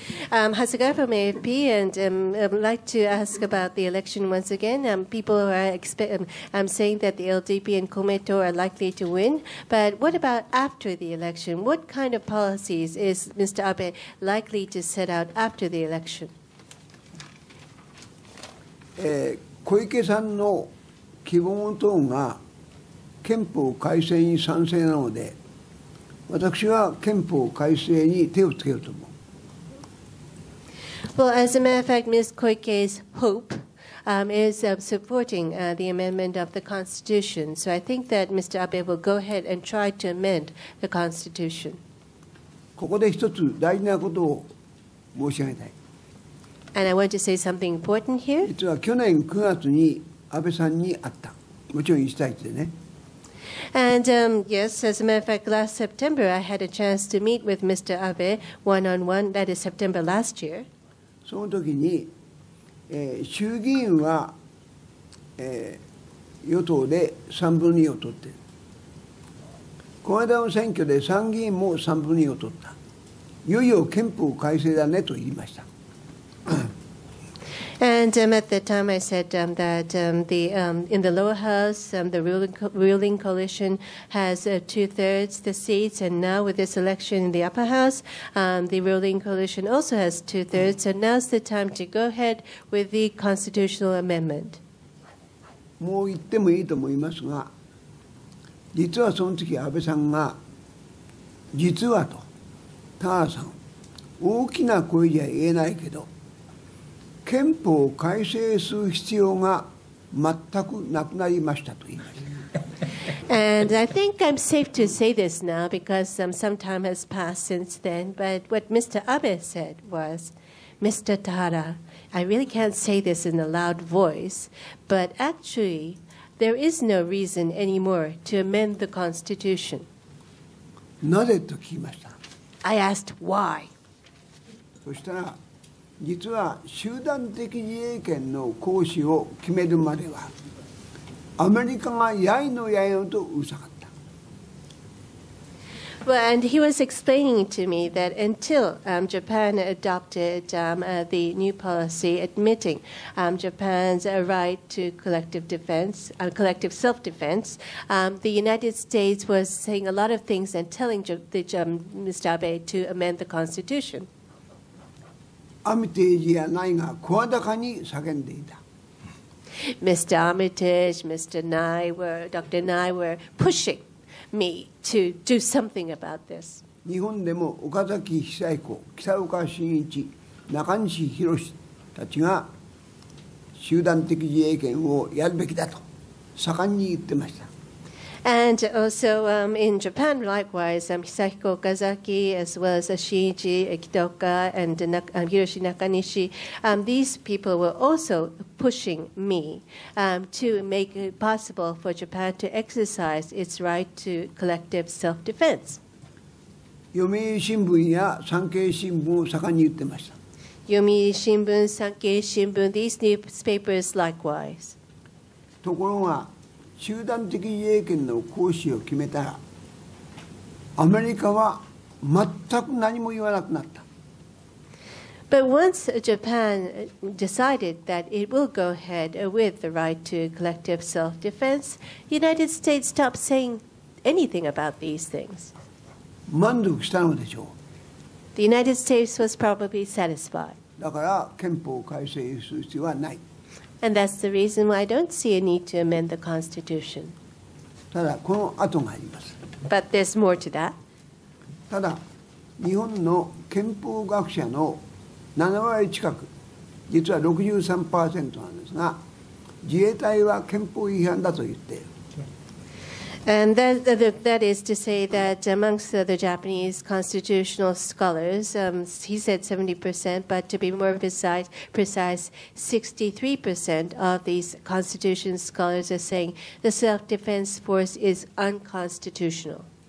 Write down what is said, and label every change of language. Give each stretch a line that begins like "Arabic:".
English: Hasegawa from AFP, and I'd like to ask about the election once again. People are saying that the LDP and Komeito are likely to win, but what about after the election? What kind of policies is Mr. Abe likely to set out after the election?
Japanese: 小池さんの希望トーンが憲法改正に賛成なので、私は憲法改正に手をつけると思う。
English: Well, as a matter of fact, Ms. Koike's hope is supporting the amendment of the Constitution. So I think that Mr. Abe will go ahead and try to amend the Constitution.
Japanese: ここで一つ大事なことを申し上げたい。
English: And I want to say something important here.
Japanese: 実は去年9月に安倍さんに会った。もちろん1対1でね。
English: And yes, as a matter of fact, last September I had a chance to meet with Mr. Abe one-on-one. That is September last year.
Japanese: その時に、衆議院は、与党で3分の2を取っている。この間の選挙で参議院も3分の2を取った。いよいよ憲法改正だねと言いました。
English: And at the time, I said that in the lower house, the ruling coalition has 2/3 the seats, and now with this election in the upper house, the ruling coalition also has 2/3. So now's the time to go ahead with the constitutional amendment.
Japanese: もう言ってもいいと思いますが、実はその時安倍さんが実はと田原さん大きな声じゃ言えないけど。憲法を改正する必要が全くなくなりましたと言いました。
English: And I think I'm safe to say this now because some time has passed since then. But what Mr. Abe said was, Mr. Tahara, I really can't say this in a loud voice, but actually there is no reason anymore to amend the Constitution.
Japanese: なぜと聞きました。
English: I asked why.
Japanese: そしたら実は集団的自衛権の行使を決めるまではアメリカがやいのやいのとうるさかった。
English: Well, and he was explaining to me that until Japan adopted the new policy admitting Japan's right to collective defense, collective self-defense, the United States was saying a lot of things and telling Mr. Abe to amend the Constitution.
Japanese: アミテージやナイが声高に叫んでいた。
English: Mr. Armitage, Mr. Nye, Dr. Nye were pushing me to do something about this.
Japanese: 日本でも岡崎久彦、北岡伸一、中西博たちが集団的自衛権をやるべきだと盛んに言ってました。
English: And also in Japan, likewise, Hisahiko Okazaki, as well as Shinichi Kitaoka and Hiroshi Nakanishi, these people were also pushing me to make it possible for Japan to exercise its right to collective self-defense.
Japanese: 読売新聞や産経新聞を盛んに言ってました。
English: 読売新聞、産経新聞, these newspapers likewise.
Japanese: ところが集団的自衛権の行使を決めたらアメリカは全く何も言わなくなった。
English: But once Japan decided that it will go ahead with the right to collective self-defense, the United States stopped saying anything about these things.
Japanese: 満足したのでしょう。
English: The United States was probably satisfied.
Japanese: だから憲法を改正する必要はない。
English: And that's the reason why I don't see a need to amend the Constitution.
Japanese: ただこの後があります。
English: But there's more to that.
Japanese: ただ日本の憲法学者の7割近く、実は 63% なんですが、自衛隊は憲法違反だと言っている。
English: And that is to say that amongst the Japanese constitutional scholars, he said 70%, but to be more precise, 63% of these constitution scholars are saying the self-defense force is unconstitutional.